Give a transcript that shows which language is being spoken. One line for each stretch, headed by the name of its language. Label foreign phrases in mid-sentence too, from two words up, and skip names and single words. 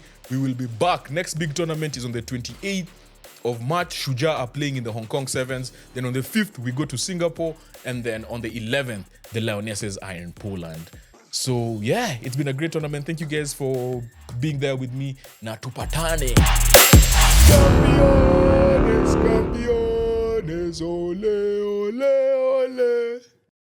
English: We will be back. Next big tournament is on the 28th of March. Shuja are playing in the Hong Kong Sevens. Then on the 5th, we go to Singapore. And then on the 11th, the Lionesses are in Poland. So yeah, it's been a great tournament. Thank you guys for being there with me.
Swahili: Na tupatane.
Spanish: Campeones, campeones, ole, ole, ole.